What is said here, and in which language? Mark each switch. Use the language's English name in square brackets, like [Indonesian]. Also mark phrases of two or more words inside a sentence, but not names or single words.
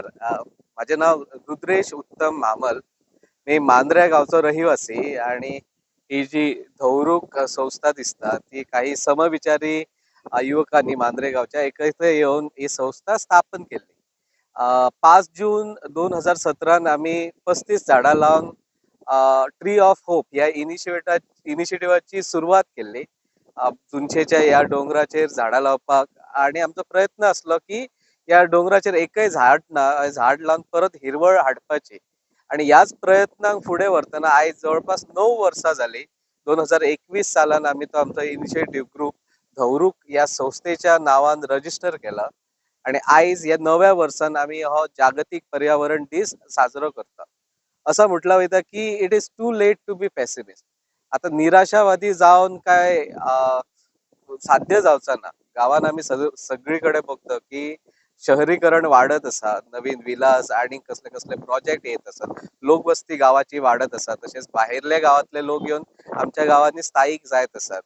[Marathi] माझे नाव रुद्रेश उत्तम मामल. मी मांजरा गावचा रहिवासी आणि ही जी धौरूक संस्था दिसता ती काही समविचारी युवकांनी मांजरे गावच्या एकत्र येऊन ही संस्था स्थापन केली. 5 जून 2017 आम्ही 35 झाडां लावून [English] Tree of Hope [Marathi] या इनिशिएटिव्हची सुरुवात केली. [Konkani] चुंचेच्या या डोंगराचेर झाडां लावपाक आणि आमचो प्रयत्न असलो की या डोंगराचेर एकय झाड लावून परत हिरवळ हाडपाची. आणि याच प्रयत्नांक फुडें व्हरतना आयज जवळपास 9 वर्सां जाली. 2021 सालान आमी तो आमचो [English] initiative group [Konkani] धौरूक या संस्थेच्या नावान रजिस्टर केला आणि आयज या नव्या वर्सान आमी हो जागतिक पर्यावरण दीस साजरो करता. असं म्हटलं वयता की [English] it is too late to be pessimist. [Konkani] आता निराशावादी जावन काय साध्य जावचा ना. गावान आमी सगळीकडे बघतो की शहरीकरण वाढत असा, नवीन विलास आणि कसले कसले प्रोजेक्ट येत असत. लोकवस्ती गावाची वाढत असा, तसेच बाहेरल्या गावातले लोक येऊन आमच्या गावांनी स्थायिक जायत असत.